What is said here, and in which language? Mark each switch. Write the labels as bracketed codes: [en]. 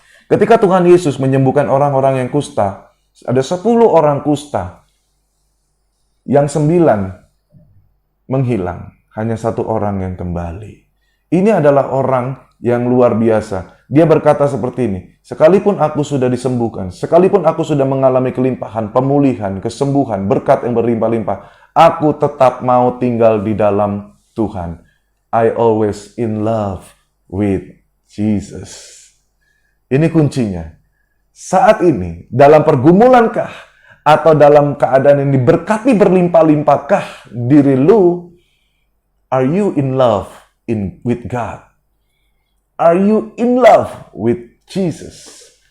[id] Ketika Tuhan Yesus menyembuhkan orang-orang yang kusta, ada 10 orang kusta, yang 9 menghilang, hanya 1 orang yang kembali. Ini adalah orang yang luar biasa. Dia berkata seperti ini, sekalipun aku sudah disembuhkan, sekalipun aku sudah mengalami kelimpahan, pemulihan, kesembuhan, berkat yang berlimpah-limpah, aku tetap mau tinggal di dalam Tuhan. [en] I always in love with Jesus. [id] Ini kuncinya. Saat ini, dalam pergumulankah atau dalam keadaan yang diberkati berlimpah-limpahkah diri lu? [en] Are you in love with God? Are you in love with Jesus?